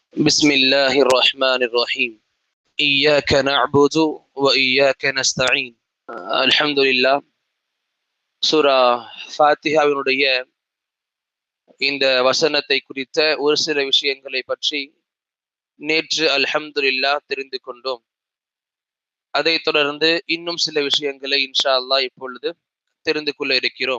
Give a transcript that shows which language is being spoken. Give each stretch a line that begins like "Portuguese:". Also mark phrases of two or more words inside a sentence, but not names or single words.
Arabic: بسم الله الرحمن الرحيم إياك نعبد وإياك نستعين الحمد لله
Tamil: சூரா ஃபாத்திஹாவினுடைய இந்த வசனத்தை குறித்த ஒரு சில விஷயங்களை பற்றி நேற்று அல்ஹம்துலில்லாஹ் தெரிந்து கொண்டோம். அதைத் தொடர்ந்து இன்னும் சில விஷயங்களை
Arabic: إن شاء الله
Tamil: இப்பொழுது தெரிந்து கொள்ள இருக்கிறோம்.